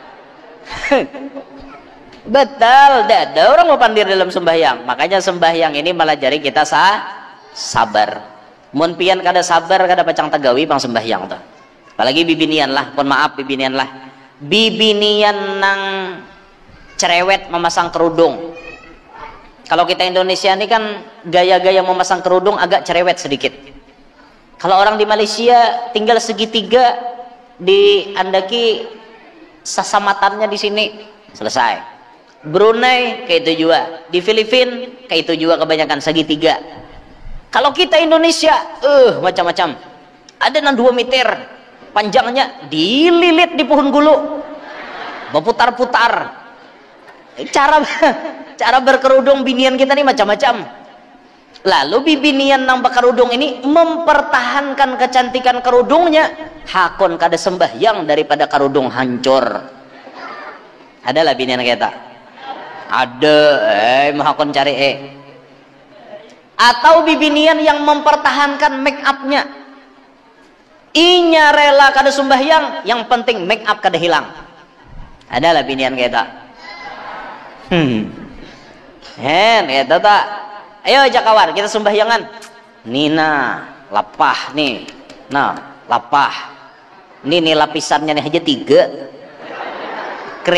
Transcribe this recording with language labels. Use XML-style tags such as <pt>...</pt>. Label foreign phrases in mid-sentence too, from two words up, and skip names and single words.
<bjn>Betul, ada orang bepandir dalam sembahyang. Makanya sembahyang ini melajari kita sabar. Mun pian kada sabar kada pacang tagawi pang sembahyang tuh. Apalagi bibinian lah, mohon maaf bibinian lah. Bibinian nang cerewet memasang kerudung.</bjn> <id>Kalau kita Indonesia ini kan gaya-gaya memasang kerudung agak cerewet sedikit.</id> <bjn>Kalau orang di Malaysia tinggal segitiga diandaki sasamatannya di sini, selesai.</bjn> <id>Brunei kayak itu juga, di Filipina kayak itu juga kebanyakan segitiga. Kalau kita Indonesia macam-macam, ada yang 2 meter panjangnya, dililit di pohon gulu, berputar-putar.</id> <bjn>Cara berkerudung binian kita nih macam-macam. Lalu binian nang berkerudung ini mempertahankan kecantikan kerudungnya, hakon kada sembahyang daripada kerudung hancur. Adalah binian kita, ada mahakon cari atau bibinian yang mempertahankan make upnya, inya rela kada sembahyang, yang penting make up kada hilang. Adalah binian kita. Itu tak. Ayo ajak kawan kita sembahyangan. Nina lapah nih, nah lapah. Nih lapisannya nih aja 3.</bjn>